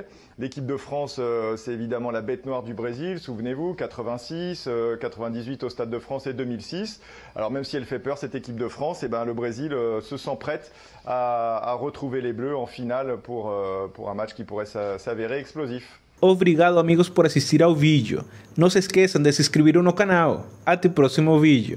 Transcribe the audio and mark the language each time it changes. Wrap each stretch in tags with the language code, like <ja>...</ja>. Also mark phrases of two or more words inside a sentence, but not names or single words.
<fr>L'équipe de France, c'est évidemment la bête noire du Brésil, souvenez-vous, 86, 98 au Stade de France et 2006. Alors même si elle fait peur, cette équipe de France, le Brésil se sent prête à retrouver les Bleus en finale pour un match qui pourrait s'avérer explosif.</fr> <pt>Obrigado amigos por assistir ao vídeo. Não se esqueçam de se inscrever no canal. Até o próximo vídeo.</pt>